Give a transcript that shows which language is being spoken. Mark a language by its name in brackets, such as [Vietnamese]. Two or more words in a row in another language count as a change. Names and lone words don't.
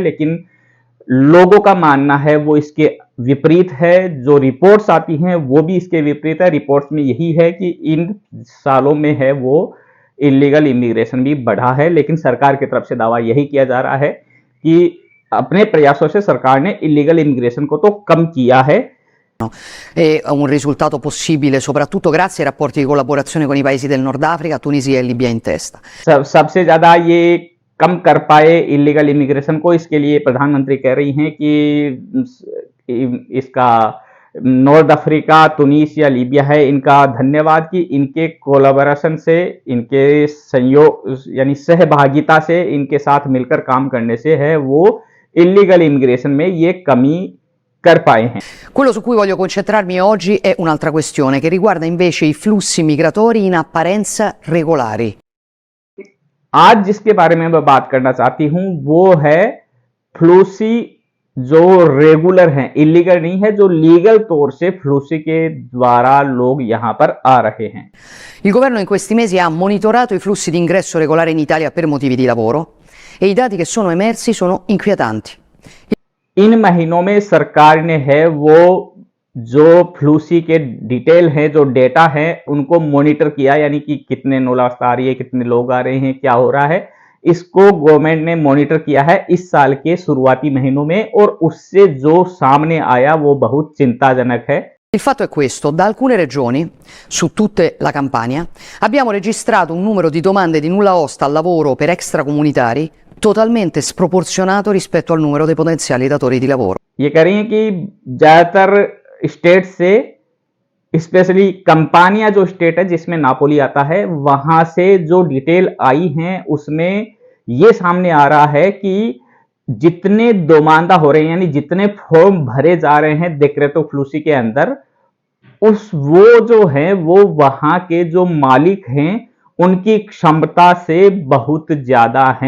[Hindi] लेकिन लोगों का मानना है वो इसके विपरीत है। जो रिपोर्ट्स आती हैं वो भी इसके विपरीत है। रिपोर्ट्स में यही है कि इन सालों में है वो [English] illegal immigration [Hindi] भी बढ़ा है, लेकिन सरकार की तरफ से दावा यही किया जा रहा है कि अपने प्रयासों से सरकार ने [English] illegal immigration [Hindi] को तो कम किया है। [Italian] È un risultato possibile soprattutto grazie ai rapporti di collaborazione con i paesi del Nord Africa, Tunisia e Libia in testa. [Hindi] सबसे ज्यादा ये कम कर पाए [English] illegal immigration [Hindi] को, इसके लिए प्रधानमंत्री कह रही हैं कि इसका नॉर्थ अफ्रीका, तुनीसिया, लीबिया है, इनका धन्यवाद कि इनके कोलैबोरेशन से, इनके संयोग यानी सहभागिता से, इनके साथ मिलकर काम करने से है वो इलीगल इमिग्रेशन में ये कमी कर पाए हैं। [Italian] Quello su cui voglio concentrarmi oggi è un'altra questione che riguarda invece i flussi migratori in apparenza regolari. [Hindi] आज जिसके बारे में मैं बात करना चाहती हूं वो है फ्लूसी जो रेगुलर हैं, इलीगल नहीं है, जो लीगल तौर से फ्लूसी के द्वारा लोग यहां पर आ रहे हैं। [Italian] Il governo in questi mesi ha monitorato i flussi di ingresso regolare in Italia per motivi di lavoro e i dati che sono emersi sono inquietanti. [Hindi] इन महीनों में सरकार ने है वो जो फ्लूसी के डिटेल है, जो डेटा है, उनको मॉनिटर किया, यानी कि कितने नौलास्ता आ रही है, कितने लोग आ रहे हैं, क्या हो रहा है, इसको गवर्नमेंट ने मॉनिटर किया है इस साल के शुरुआती महीनों में, और उससे जो सामने आया वो बहुत चिंताजनक है। [Italian] Il fatto è questo: da alcune regioni, su tutte la Campania, abbiamo registrato un numero di domande di nulla osta al lavoro per extracomunitari totalmente sproporzionato rispetto al numero dei potenziali datori di lavoro. [Hindi] ये कह रही हैं कि ज्यादातर स्टेट से, स्पेशली कंपानिया जो स्टेट है जिसमें नापोली आता है, वहां से जो डिटेल आई हैं उसमें ये सामने आ रहा है कि जितने दोमांदा हो रहे हैं, यानी जितने फॉर्म भरे जा रहे हैं डेक्रेटो फ्लूसी के अंदर, वो जो है वो वहां के जो मालिक हैं उनकी क्षमता से बहुत ज्यादा हैं।